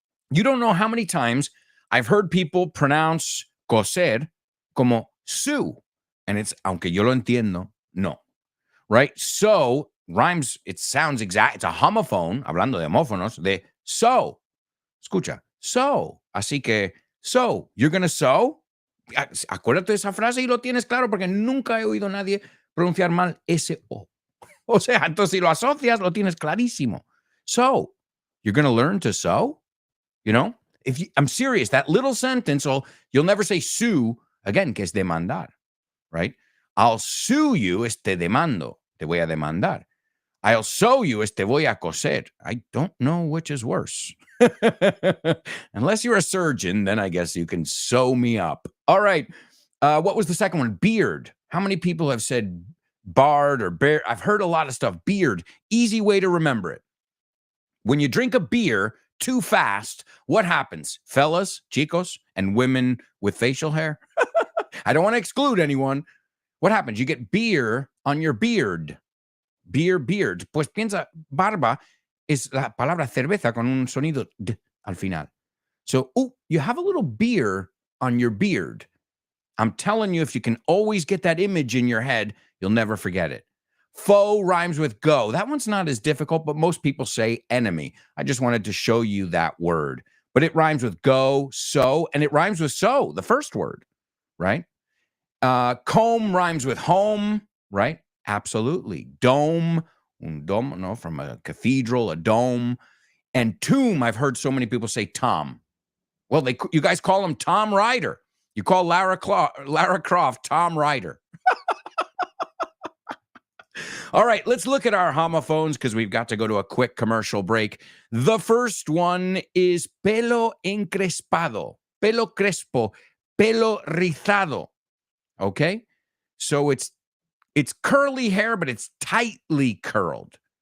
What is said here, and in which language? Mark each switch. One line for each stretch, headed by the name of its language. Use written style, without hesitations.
English: You don't know how many times I've heard people pronounce coser como su. And it's,
Spanish: aunque yo lo entiendo, no.
English: Right? So rhymes, it sounds exact. It's a homophone,
Spanish: hablando de homófonos, de so. Escucha, so. Así que,
English: so, you're going to sew?
Spanish: Acuérdate de esa frase y lo tienes claro porque nunca he oído a nadie pronunciar mal ese O. O sea, entonces si lo asocias, lo tienes clarísimo.
English: So, you're going to learn to sew? You know? I'm serious, that little sentence, you'll never say sue again,
Spanish: que es demandar,
English: right? I'll sue you,
Spanish: te demando, te voy a demandar.
English: I'll sew you,
Spanish: te voy a coser.
English: I don't know which is worse. Unless you're a surgeon, then I guess you can sew me up. All right. What was the second one? Beard. How many people have said bard or bear? I've heard a lot of stuff. Beard. Easy way to remember it. When you drink a beer too fast, what happens? Fellas, chicos, and women with facial hair? I don't want to exclude anyone. What happens? You get beer on your beard. Beard.
Spanish: Pues piensa, barba es la palabra cerveza con un sonido d al final.
English: So, you have a little beer on your beard. I'm telling you, if you can always get that image in your head, you'll never forget it. Foe rhymes with go. That one's not as difficult, but most people say enemy. I just wanted to show you that word. But it rhymes with go, so, and it rhymes with so, the first word, right? Comb rhymes with home, right? Absolutely. Dome, un dome, no, from a cathedral, a dome. And tomb, I've heard so many people say Tom. Well, you guys call him Tom Ryder. You call Lara Croft Tom Ryder. All right, let's look at our homophones because we've got to go to a quick commercial break. The first one is
Spanish: pelo encrespado, pelo crespo, pelo rizado.
English: Okay? So it's curly hair, but it's tightly curled.